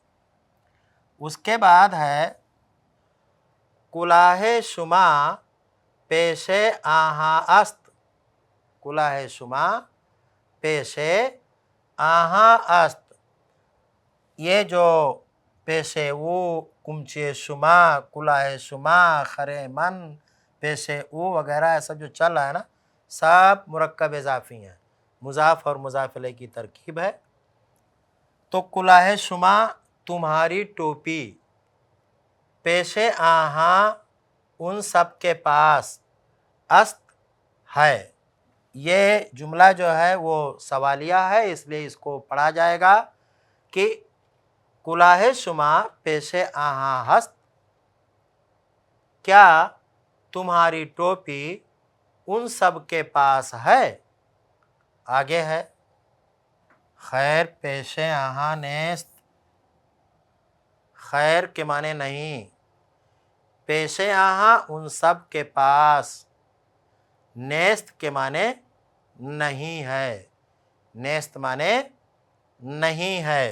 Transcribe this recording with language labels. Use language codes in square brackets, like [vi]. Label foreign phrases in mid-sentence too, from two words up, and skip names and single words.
[ur] اس کے بعد ہے [fa] کلاه شما پیش آہاں است، کلاه شما پیش آہاں است، [ur] یہ جو [fa] پیش او، کمچی شما، کلاه شما، خر من، پیش او [ur] وغیرہ یہ سب جو چل رہا ہے نا، سب مرکب اضافی ہیں، مضاف اور مضاف الیہ کی ترکیب ہے۔ تو [fa] کلاه شما [ur] تمہاری ٹوپی، [fa] پیش آہاں [ur] ان سب کے پاس، است ہے، یہ جملہ جو ہے وہ سوالیہ ہے، اس لیے اس کو پڑھا جائے گا کہ [fa] کلاه شما پیش آہاں ہست، [ur] کیا تمہاری ٹوپی ان سب کے پاس ہے؟ آگے ہے [fa] خیر پیش آہاں نیست، [ur] خیر کے معنی نہیں، [fa] پیش آہاں [ur] ان سب کے پاس، نیست کے معنی نہیں ہے، نیست معنی نہیں ہے۔